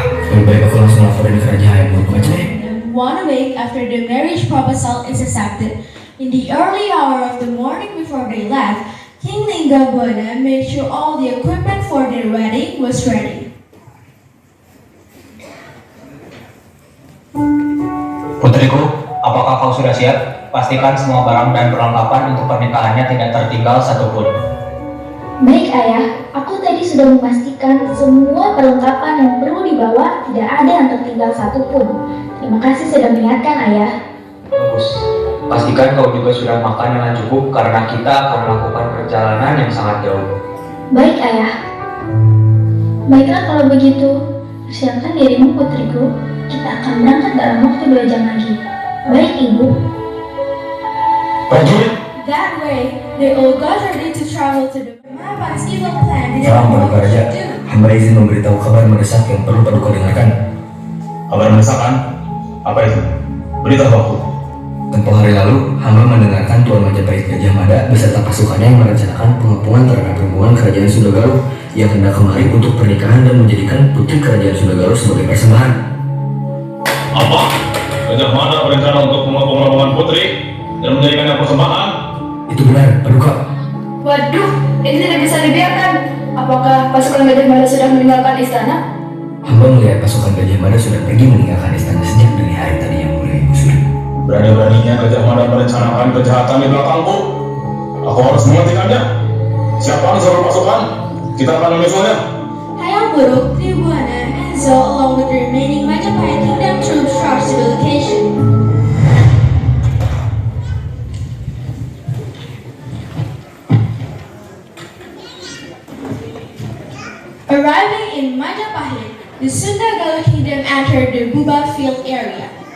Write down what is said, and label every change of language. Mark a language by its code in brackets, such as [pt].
[id] Lebih baik aku langsung laporin ke Raja Hayamuruk aja ya. [en] One week after the marriage proposal is accepted, in the early hour of the morning before they left, King Linggabwana made sure all the equipment for their wedding was ready. [id] Putriku, apakah kau sudah siap? Pastikan semua barang dan perlengkapan untuk pernikahannya tidak tertinggal satupun. Baik ayah, aku tadi sudah memastikan semua perlengkapan yang perlu dibawa tidak ada yang tertinggal satupun. Terima kasih sudah mengingatkan ayah. Bagus. Pastikan kau juga sudah makan dengan cukup karena kita akan melakukan perjalanan yang sangat jauh. Baik ayah. Baiklah kalau begitu, persiapkan dirimu putriku. Kita akan berangkat dalam waktu 2 jam lagi. Baik ibu. Prajurit, [en] That way, they all got ready to travel to the Mahapat's evil plan. [id] Salam Paduka Raja. Hamba izin memberitahu kabar mendesak yang perlu Paduka dengarkan. Kabar mendesakan? Apa itu? Beritahu aku. Tempoh hari lalu, hamba mendengarkan Tuan Majapahit Gajah Mada beserta pasukannya yang merencanakan pengepungan terhadap rombongan kerajaan Sundagalu yang hendak kemari untuk pernikahan dan menjadikan putri kerajaan Sundagalu sebagai persembahan. Apa? Gajah Mada berencana untuk mengepung rombongan putri dan menjadikannya persembahan? Itu benar, Paduka. Waduh, ini tidak bisa dibiarkan. Apakah pasukan Gajah Mada sudah meninggalkan istana? Hamba melihat pasukan Gajah Mada sudah pergi meninggalkan istana sejak dini hari tadi yang mulai busur. Berani-beraninya Gajah Mada merencanakan kejahatan di belakangku. Aku harus menghentikannya. Siapa seluruh pasukan? Kita akan menyusulnya. Hayam [en] Hayam Wuruk, Tribhuwana, and Enzo, along with the remaining Majapahit kingdom troops, rushed to the location. Arriving in Majapahit, the Sunda Galuh kingdom entered the Buba Field area.